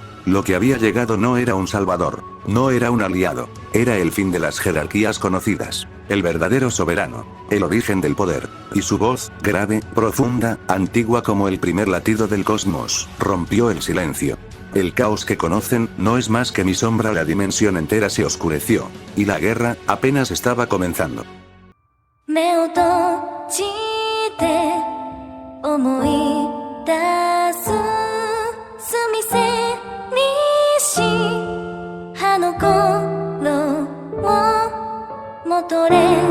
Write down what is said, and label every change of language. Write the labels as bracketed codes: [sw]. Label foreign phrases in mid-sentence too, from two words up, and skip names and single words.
[es] Lo que había llegado no era un salvador, no era un aliado, era el fin de las jerarquías conocidas, el verdadero soberano, el origen del poder, y su voz, grave, profunda, antigua como el primer latido del cosmos, rompió el silencio. El caos que conocen, no es más que mi sombra. La dimensión entera se oscureció, y la guerra, apenas estaba comenzando. [ja] 目を閉じて思い出す澄みせにし葉の頃を戻れ